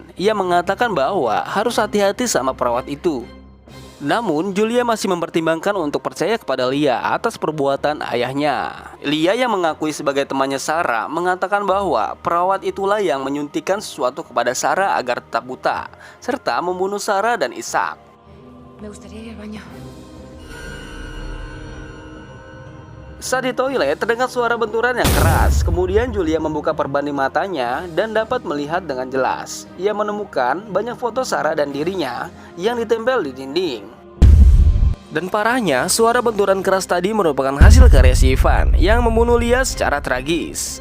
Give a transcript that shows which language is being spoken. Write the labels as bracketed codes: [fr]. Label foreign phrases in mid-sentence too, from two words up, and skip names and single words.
[id] Ia mengatakan bahwa harus hati-hati sama perawat itu. Namun Julia masih mempertimbangkan untuk percaya kepada Lia atas perbuatan ayahnya. Lia yang mengakui sebagai temannya Sarah mengatakan bahwa perawat itulah yang menyuntikkan sesuatu kepada Sarah agar tetap buta, serta membunuh Sarah dan Ishak. [es] Me gustaría ir al baño. [id] Saat di toilet terdengar suara benturan yang keras. Kemudian Julia membuka perban di matanya dan dapat melihat dengan jelas. Ia menemukan banyak foto Sarah dan dirinya yang ditempel di dinding. Dan parahnya, suara benturan keras tadi merupakan hasil karya si Ivan yang membunuh Lia secara tragis.